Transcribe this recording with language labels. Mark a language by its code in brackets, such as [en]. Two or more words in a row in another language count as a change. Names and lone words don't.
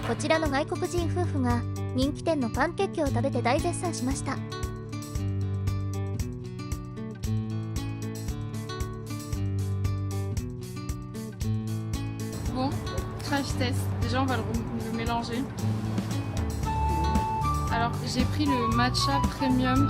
[ja] こちらの外国人夫婦が人気店のパンケーキを食べて大絶賛しました。 [fr] Bon, crash test. Déjà, on va le mélanger. Alors, j'ai pris le matcha premium.